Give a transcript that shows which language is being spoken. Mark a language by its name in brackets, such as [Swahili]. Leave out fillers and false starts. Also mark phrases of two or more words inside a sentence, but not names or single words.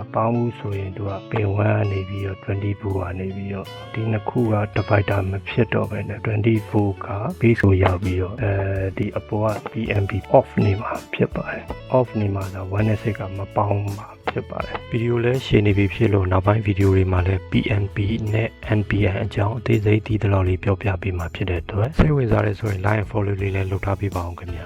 [Burmese] ပေါင်းဘူးဆိုရင်သူက pin 1ကနေပြီးတော့20 volt ကနေပြီးတော့ဒီနှစ်ခုက divider မဖြစ်တော့ဘဲနဲ့20 volt က base ကိုရောက်ပြီးတော့ဒီအပေါ်က [English] PNP off [Burmese] နေမှာဖြစ်ပါတယ် off နေမှာဆို1နဲ့6ကမပေါင်းမှာဖြစ်ပါတယ်ဗီဒီယိုလဲရှင်းနေပြီဖြစ်လို့နောက်ပိုင်းဗီဒီယိုတွေမှာလည်း PNP နဲ့ NPN အကြောင်းအသေးစိတ်ဒီတလောက်လေးပြောပြပေးမှာဖြစ်တဲ့အတွက်စိတ်ဝင်စားတဲ့ဆိုရင် [English] like and follow [Burmese] လေးလည်းလုပ်ထားပေးပါအောင်ခင်ဗျာ